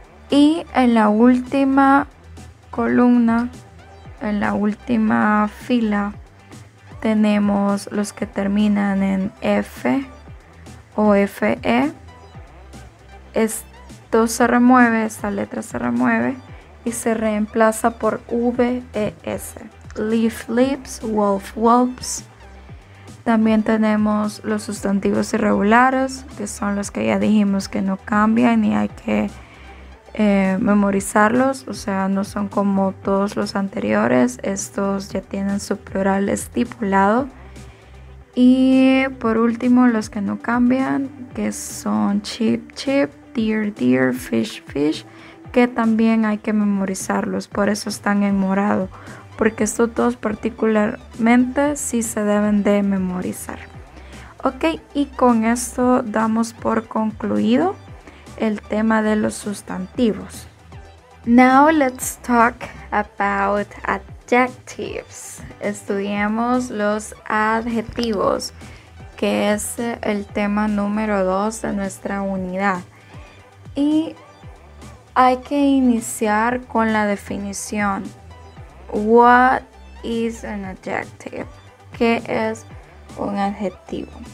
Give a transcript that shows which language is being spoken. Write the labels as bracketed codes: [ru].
[es] Y en la última columna, en la última fila, tenemos los que terminan en F o FE. Esto se remueve, esta letra se remueve y se reemplaza por VES. [en] Leaf, leaves, wolf, wolves. [es] También tenemos los sustantivos irregulares, que son los que ya dijimos que no cambian y hay que memorizarlos, o sea, no son como todos los anteriores. Estos ya tienen su plural estipulado. Y por último, los que no cambian, que son [en] chip, chip, deer, deer, fish, fish, [es] que también hay que memorizarlos, por eso están en morado, porque estos dos particularmente sí se deben de memorizar. Ok, y con esto damos por concluido el tema de los sustantivos. [en] Now let's talk about adjectives. [es] Estudiemos los adjetivos, que es el tema número 2 de nuestra unidad. Y hay que iniciar con la definición. [en] What is an adjective? [es] ¿Qué es un adjetivo?